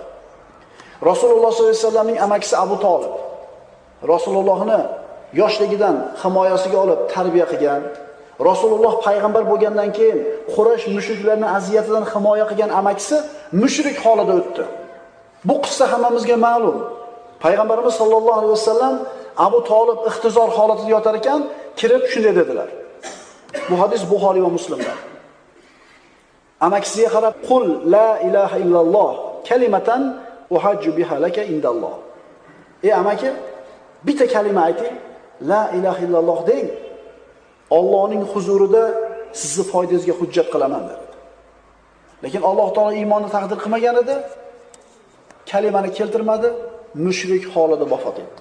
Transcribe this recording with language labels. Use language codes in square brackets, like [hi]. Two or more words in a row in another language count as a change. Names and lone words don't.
[uz] Rasululloh [ar] صلى الله عليه وسلم [uz] amakisi Abu Talib Rasulullohni yoshligidan himoyasiga olib tarbiya qilgan, Rasululloh payg'ambar bo'lgandan keyin Quraysh mushriklarning aziyatidan himoya qilgan amakisi mushrik holida o'tdi. Bu qissa hammamizga ma'lum. Payg'ambarimiz [ar] صلى الله عليه وسلم [uz] Abu Talib ixtizor holatida yotar ekan, kirib shunday dedilar. Bu hadis Buxoriy va Muslimda. Amakisiga qarab, [ar] "قل لا إله إلا الله كلمة أحاج بها لك عند الله." [uz] Ey amaki, bitta kalima ayting, [ar] لا إله إلا الله [uz] deng. Allohning huzurida sizni foydangizga hujjat qilaman dedi. Lekin Alloh taolo iymonni taqdir qilmagan edi, kalimani keltirmadi, mushrik holida vafot etdi.